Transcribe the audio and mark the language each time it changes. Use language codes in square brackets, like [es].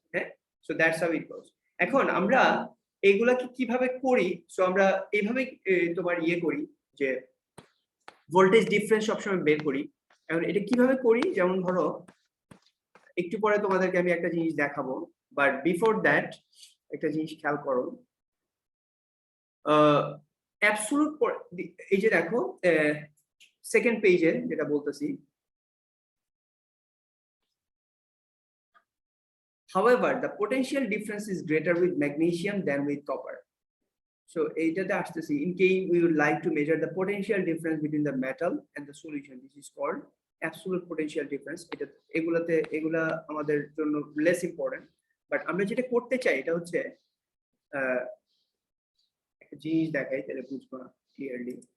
[bn] হ্যাঁ, [en] So that's how it goes. [bn] এখন আমরা এগুলাকে কিভাবে করি? সো আমরা এইভাবে তোমার করি যে ভোল্টেজ ডিফারেন্স সবসময় বের করি। এখন এটা কিভাবে করি, যেমন ধরো একটু পরে তোমাদেরকে আমি একটা জিনিস দেখাবো, [en] but before that [bn] একটা জিনিস খেয়াল করো। [en] absolute, [bn] এই যে দেখো সেকেন্ড পেজে যেটা বলতেছি, [en] however the potential difference is greater with magnesium than with copper. So [bn] এইটাতে আসতেছি, [en] in case we would like to measure the potential difference between the metal and the solution, this is called absolute potential difference. [bn] এটা এগুলা আমাদের জন্য less important, but আমরা যেটা করতে চাই এটা হচ্ছে একটা জিনিস দেখাই তাহলে বুঝবো না ক্লিয়ারলি।